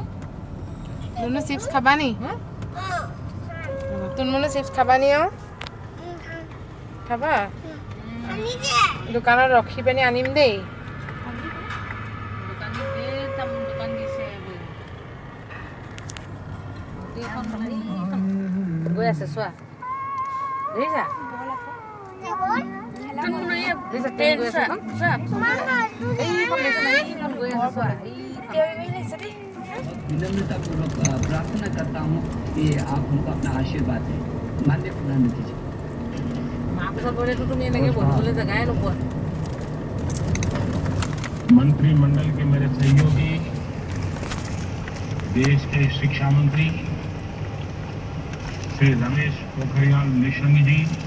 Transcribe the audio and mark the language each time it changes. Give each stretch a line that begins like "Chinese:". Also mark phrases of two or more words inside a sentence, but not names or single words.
Assamese: দুনো চিপছ খাবা নি তুনমুনো চিপছ খাবা নি আৰু খাবা দোকানত ৰখি পিনি আনিম দেই গৈ আছে চোৱা দেখিছা
Hindi: विनम्रतापूर्वक प्रार्थना करता हूँ कि आप हमको अपना आशीर्वाद दें माननीय प्रधानमंत्री जी। मंत्रिमंडल के मेरे सहयोगी देश के शिक्षा मंत्री श्री रमेश पोखरियाल निशंक जी